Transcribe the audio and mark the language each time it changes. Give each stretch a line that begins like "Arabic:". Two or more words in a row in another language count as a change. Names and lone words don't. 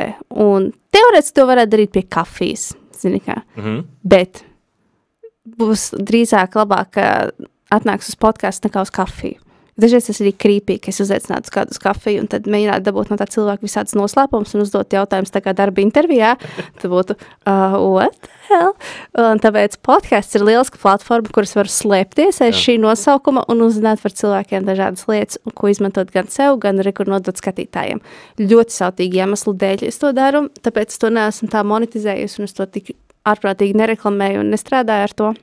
Latvian: Un teorētiski to varētu darīt pie kafijas, zini kā. Bet būs drīzāk labāk atnāks uz podcastu nekā uz kafiju. Dažreiz tas arī krīpīgi, ka es uzaicinātu uz kādu uz kafiju un tad mēģinātu dabūt no tā cilvēka visādas noslēpumus un uzdot jautājumus tā kā darba intervijā. Tad būtu,
English: what the hell?
Latvian: Un tāpēc podcasts ir lieliska platforma, kuras var slēpties aiz šī nosaukuma un uzzināt par cilvēkiem dažādas lietas, ko izmantot gan sev, gan arī kur nodot skatītājiem. Ļoti sautīgi iemeslu dēļ es to daru, tāpēc es to neesmu tā monetizējusi un es to tik ārprātīgi nereklamēju un nestrādāju ar to.